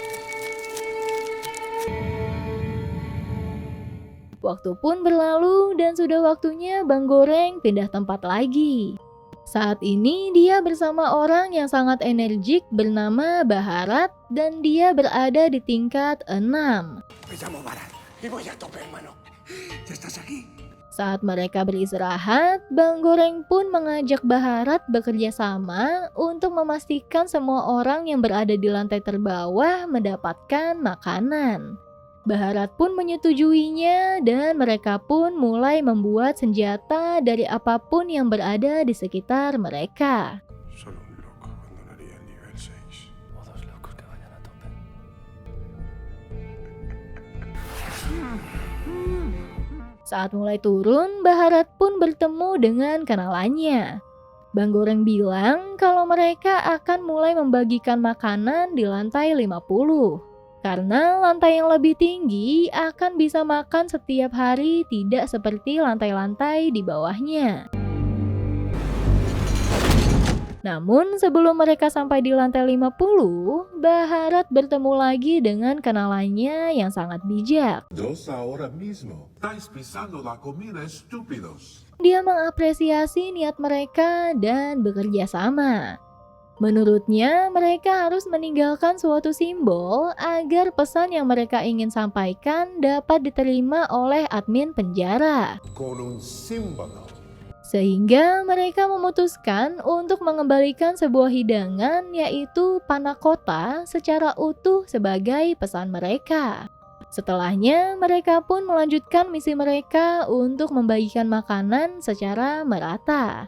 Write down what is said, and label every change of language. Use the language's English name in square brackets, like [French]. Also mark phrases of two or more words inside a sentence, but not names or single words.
[Indonesian] Waktu pun berlalu dan sudah waktunya Bang Goreng pindah tempat lagi. Saat ini dia bersama orang yang sangat energik bernama Baharat dan dia berada di tingkat 6. [Spanish] Me llamo Barat y voy a tope, hermano. ¿Ya estás aquí? [Indonesian] Saat mereka beristirahat, Bang Goreng pun mengajak Baharat bekerja sama untuk memastikan semua orang yang berada di lantai terbawah mendapatkan makanan. Baharat pun menyetujuinya dan mereka pun mulai membuat senjata dari apapun yang berada di sekitar mereka. [Spanish] Solo un loco abandonaría el nivel 6. O dos locos que vayan a tope. [Indonesian] Saat mulai turun, Baharat pun bertemu dengan kenalannya. Bang Goreng bilang kalau mereka akan mulai membagikan makanan di lantai 50. Karena lantai yang lebih tinggi akan bisa makan setiap hari tidak seperti lantai-lantai di bawahnya. Namun sebelum mereka sampai di lantai 50, Baharat bertemu lagi dengan kenalannya yang sangat bijak. [Spanish] Dos ahora mismo. Estáis pisando la comida, estúpidos. [Indonesian] Dia mengapresiasi niat mereka dan bekerja sama. Menurutnya, mereka harus meninggalkan suatu simbol agar pesan yang mereka ingin sampaikan dapat diterima oleh admin penjara. [Spanish] Con un símbolo. [Indonesian] Sehingga mereka memutuskan untuk mengembalikan sebuah hidangan yaitu panakota secara utuh sebagai pesan mereka. Setelahnya, mereka pun melanjutkan misi mereka untuk membagikan makanan secara merata.